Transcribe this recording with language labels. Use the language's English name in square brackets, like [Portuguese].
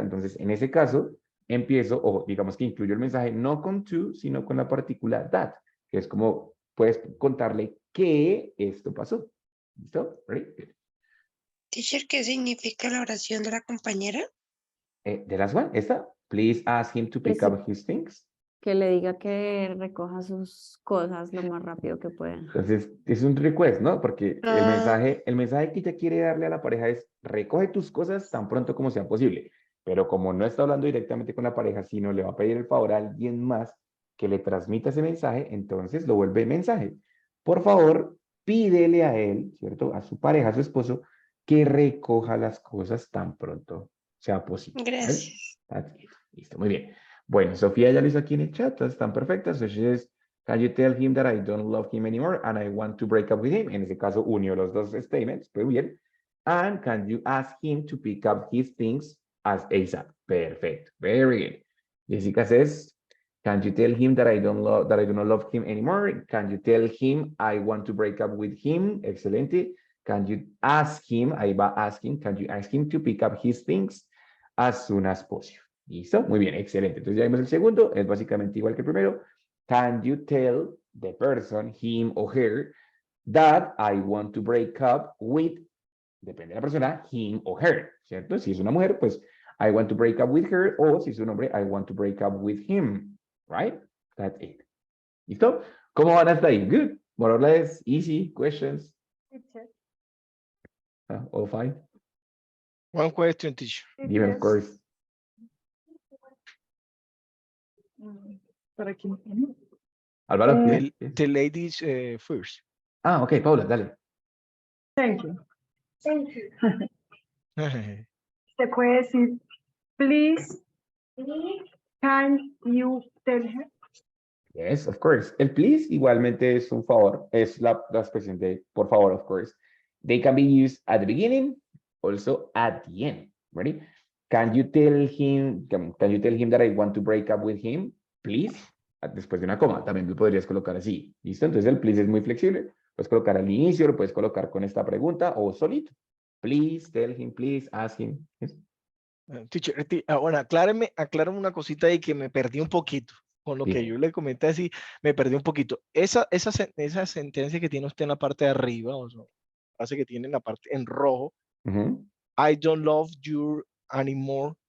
[Spanish] Entonces, en ese caso, empiezo, o digamos que incluyo el mensaje no con to, sino con la partícula that, que es como puedes contarle que esto pasó. ¿Listo? [English] Ready? Good. [Spanish] Teacher, ¿qué significa la oración de la compañera? [English] The last one, esta. Please ask him to pick up his things. [Spanish] Que le diga que recoja sus cosas lo más rápido que pueda. Entonces, es un request, ¿no? Porque el mensaje que ella quiere darle a la pareja es recoge tus cosas tan pronto como sea posible. Pero como no está hablando directamente con la pareja, sino le va a pedir el favor a alguien más que le transmita ese mensaje, entonces lo vuelve mensaje. Por favor, pídele a él, ¿cierto? A su pareja, a su esposo, que recoja las cosas tan pronto sea posible. Gracias. ¿Vale? Listo, muy bien. Bueno, Sofía ya lo hizo aquí en el chat, están perfectas. [English] So she says, can you tell him that I don't love him anymore and I want to break up with him? [Spanish] En ese caso, unió los dos statements, muy bien. [English] And can you ask him to pick up his things as ASAP? Perfect, very good. Jessica says, can you tell him that I do not love him anymore? Can you tell him I want to break up with him? [Spanish] Excelente. [English] Can you ask him, [Spanish] ahí va [English] asking, can you ask him to pick up his things as soon as possible? [Spanish] ¿Listo? Muy bien, excelente. Entonces ya vimos el segundo, es básicamente igual que el primero. [English] Can you tell the person, him or her, that I want to break up with, [Spanish] depende de la persona, [English] him or her, [Spanish] ¿cierto? Si es una mujer, pues [English] I want to break up with her, [Spanish] o si es un hombre, [English] I want to break up with him, right? That's it. [Spanish] ¿Listo? ¿Cómo van hasta ahí? [English] Good. More or less, easy, questions? All fine? One question, teacher. [Spanish] Dime, [English] of course. [Spanish] ¿Para quién tiene? Álvaro, Eh, [English] yes. The ladies first. [Spanish] Ah, ok, Paula, dale. [English] Thank you. [Spanish] Se puede decir, [English] please, can you tell her? Yes, of course. [Spanish] El please igualmente es un favor, es la expresión de por favor, [English] of course. They can be used at the beginning, also at the end. Ready? Can you tell him that I want to break up with him, please? [Spanish] Después de una coma, también lo podrías colocar así. ¿Listo? Entonces el please es muy flexible. Puedes colocar al inicio, lo puedes colocar con esta pregunta o solito. [English] Please tell him, please ask him. Yes. [Spanish] Teacher, bueno, aclárame una cosita ahí que me perdí un poquito. Con lo que Dime. yo le comenté así, me perdí un poquito. Esa sentencia que tiene usted en la parte de arriba, o sea, frase que tiene en la parte en rojo, Ujú, [English] I don't love you anymore,